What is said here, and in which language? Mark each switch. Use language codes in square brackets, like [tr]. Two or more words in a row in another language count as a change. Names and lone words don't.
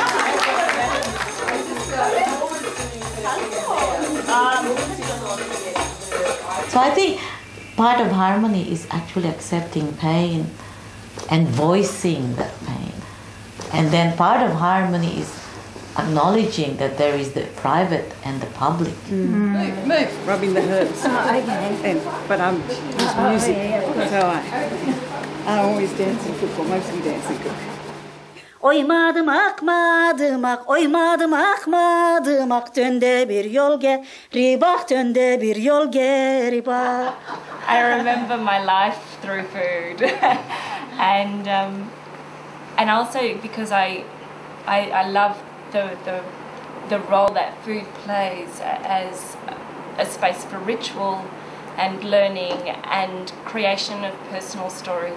[en] So I think part of harmony is actually accepting pain and voicing that pain. And then part of harmony is acknowledging that there is the private and the public. Move! Rubbing the herbs. Oh, okay. But I'm just music. So I always dance and cook, or mostly dance and cook. [tr] Oymadım akmadım ak, oymadım akmadım ak, dönde bir yol geri bak, dönde bir yol geri bak. [en] I remember my life through food, and also because I love the role that food plays as a space for ritual and learning and creation of personal story.